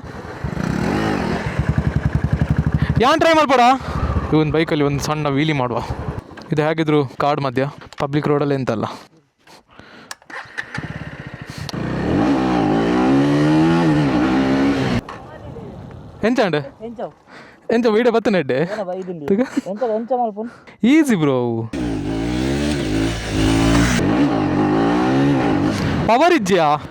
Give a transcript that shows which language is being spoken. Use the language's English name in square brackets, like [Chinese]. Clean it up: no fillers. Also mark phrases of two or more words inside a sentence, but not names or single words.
[Tulu] ಯಾನ್ ಟ್ರೈ ಮಾಡ್ಬೋಡ. [Kannada] ಇವನ್ ಬೈಕಲ್ಲಿ ಒಂದು ಸಣ್ಣ ವೀಲಿ ಮಾಡುವ. ಇದು ಹೇಗಿದ್ರು ಕಾಡ್ ಮಧ್ಯ ಪಬ್ಲಿಕ್ ರೋಡಲ್ಲಿ ಎಂತಲ್ಲ. [Tulu] ಎಂಚಂಡ್ ಎಂಚ ವೀಡಿಯೋ ಬತ್ತನೆ ಎಡ್ಡೆ [English] easy bro. [Tulu] ಪವರ್ ಇಜ್ಜಿಯಾ?